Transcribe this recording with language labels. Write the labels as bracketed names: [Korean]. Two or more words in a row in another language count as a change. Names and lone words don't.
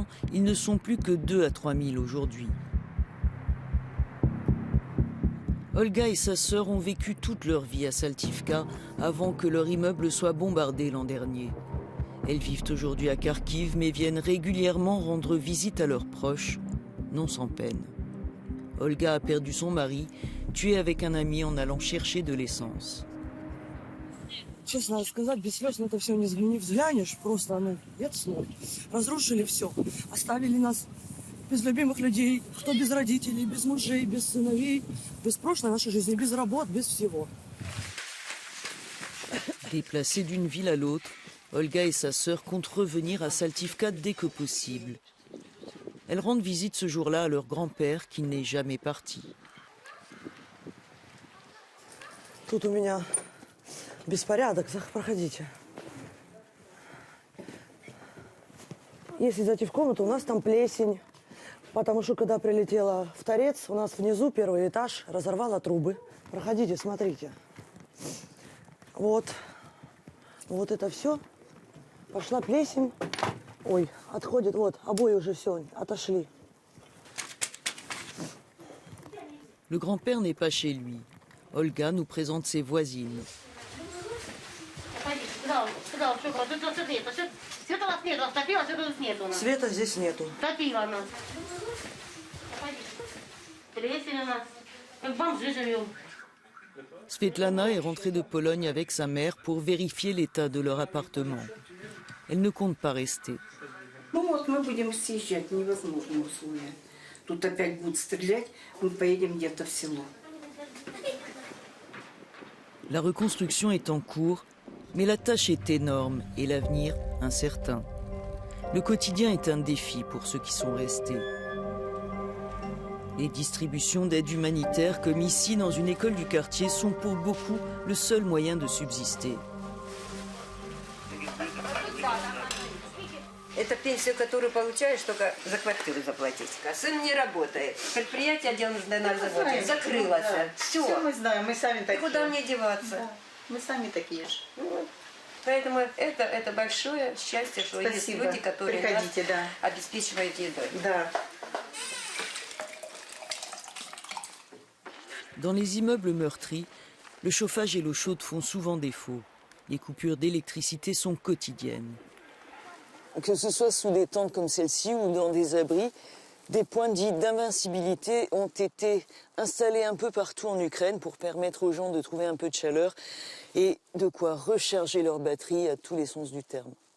[French] Ils ne sont plus que 2 à 3 000 aujourd'hui. Olga et sa sœur ont vécu toute leur vie à Saltivka avant que leur immeuble soit bombardé l'an dernier. Elles vivent aujourd'hui à Kharkiv mais viennent régulièrement rendre visite à leurs proches, non sans peine. Olga a perdu son mari, tué avec un ami en allant chercher de l'essence. [Russian] Честно сказать, без слез на это все не взглянешь, просто, нет слов. Разрушили все, оставили нас без любимых людей, кто без родителей, без мужей, без сыновей, без прошлой нашей жизни, без работ, без всего. [French] Déplacées d'une ville à l'autre, Olga et sa sœur comptent revenir à Saltivka dès que possible. Elles rendent visite ce jour-là à leur grand-père qui n'est jamais parti. [Russian] Тут у меня беспорядок, проходите. Если зайти в комнату, у нас там плесень, потому что когда прилетела в торец, у нас внизу первый этаж разорвало трубы. Проходите, смотрите. Вот это все. Пошла плесень. Ой, отходит, вот, обои уже все, отошли. [French] Le grand-père n'est pas chez lui. Olga nous présente ses voisines. [Russian] Света здесь нету. [French] Svetlana est rentrée de Pologne avec sa mère pour vérifier l'état de leur appartement. Elle ne compte pas rester. [Russian] Ну вот мы будем съезжать, невозможные условия. Тут опять будут стрелять, мы поедем где-то в село. [French] La reconstruction est en cours, mais la tâche est énorme et l'avenir incertain. Le quotidien est un défi pour ceux qui sont restés. Les distributions d'aide humanitaire, comme ici dans une école du quartier, sont pour beaucoup le seul moyen de subsister. [Russian] Это пенсию, которую получаешь, только за квартиру заплатить. Сын не работает. Предприятие, где он на заводе, закрылось. Все. Все мы знаем, мы сами такие. Куда мне деваться? Да. Мы сами такие же. Поэтому это большое счастье, что есть люди, которые нас обеспечивают едой. Да. [French] Dans les immeubles meurtris, le chauffage et l'eau chaude font souvent défaut. Les coupures d'électricité sont quotidiennes. Que ce soit sous des tentes comme celle-ci ou dans des abris, des points dits d'invincibilité ont été installés un peu partout en Ukraine pour permettre aux gens de trouver un peu de chaleur et de quoi recharger leur batterie à tous les sens du terme.